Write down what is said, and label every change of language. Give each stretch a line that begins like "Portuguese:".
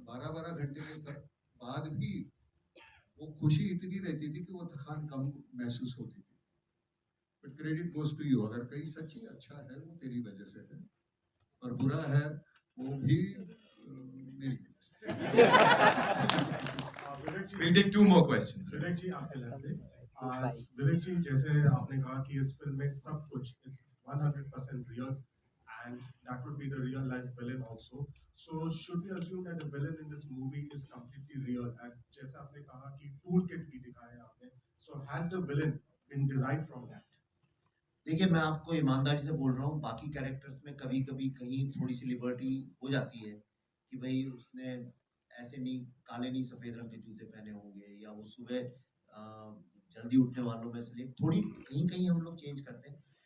Hindi: 12-12 घंटे के बाद भी वो खुशी इतनी रहती थी कि वो थकान कम महसूस होती थी।
English: but credit goes to you,
Hindi: अगर कहीं सच्ची अच्छा है वो तेरी वजह से है, और बुरा है वो भी मेरी वजह से।
English: We'll take 2 more questions.
Hindi: विवेक जी आपके लिए, विवेक जी जैसे आपने कहा कि इस फिल्म में सब कुछ
English: It's 100% real and that would be the real life villain also. So should we assume that the villain in this movie is completely real? And
Hindi: जैसे आपने कहा कि toolkit भी दिखाया आपने,
English: so has the villain been derived from that?
Hindi: देखिए मैं आपको ईमानदारी से बोल रहा हूँ, बाकी कैरेक्टर्स में कभी कभी कहीं थोड़ी सी लिबर्टी हो जाती है कि भाई उसने ऐसे नहीं, काले नहीं सफेद रंग के जूते पहने होंगे, या वो सुबह जल्दी उठने वालों में से थोड़ी कहीं हम लोग चेंज करते हैं।